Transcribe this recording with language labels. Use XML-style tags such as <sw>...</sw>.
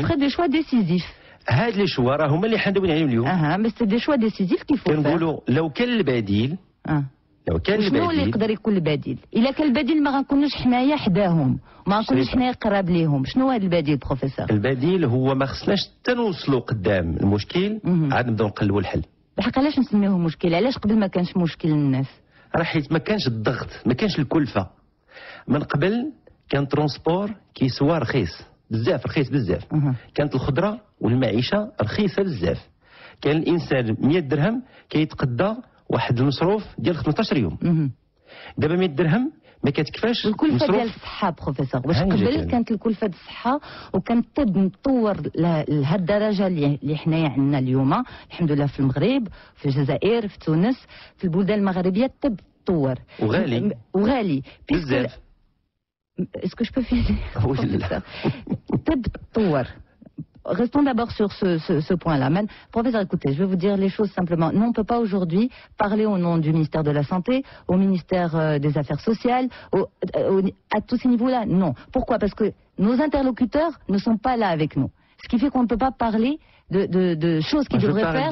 <fr>ferai des choix décisifs.</fr> <ar>هاد لي شوا راه هما اللي حندوين عليهم اليوم.</ar> <fr>Mais c'est des choix décisifs qu'il faut faire.</fr> <ar>كنقولوا لو كان البديل شنو اللي يقدر يكون البديل؟ إلا كان البديل ما غنكونوش حنايا حداهم، ما غنكونوش حنايا قراب ليهم، شنو هذا البديل بروفيسور؟ البديل هو ما خصناش حتى نوصلوا قدام المشكل عاد نبداو نقلبوا الحل. بحق علاش نسميوه مشكل؟ علاش قبل ما كانش مشكل للناس؟ راه حيت ما كانش الضغط، ما كانش الكلفة. من قبل كان ترونسبور كيسوا رخيص بزاف، رخيص بزاف. كانت الخضرة والمعيشة رخيصة بزاف. كان الإنسان 100 درهم كيتقدى واحد المصروف ديال 15 يوم. دابا 100 درهم ما كتكفاش الكلفه ديال الصحه بروفيسور. واش قبل كانت الكلفه ديال الصحه وكان الطب متطور لهذه الدرجه اللي حنايا عندنا اليوم الحمد لله في المغرب، في الجزائر، في تونس، في البلدان المغربيه الطب تطور وغالي بزاف.</ar> <fr>اسكو جو بو فينير؟</fr> <ar>الطب تطور.</ar> <fr>Restons d'abord sur ce point-là. Professeur, écoutez, je vais vous dire les choses simplement. Nous, on ne peut pas aujourd'hui parler au nom du ministère de la Santé, au ministère des Affaires sociales, à tous ces niveaux-là. Non. Pourquoi? Parce que nos interlocuteurs ne sont pas là avec nous. Ce qui fait qu'on ne peut pas parler de choses qu'ils devraient faire.</fr>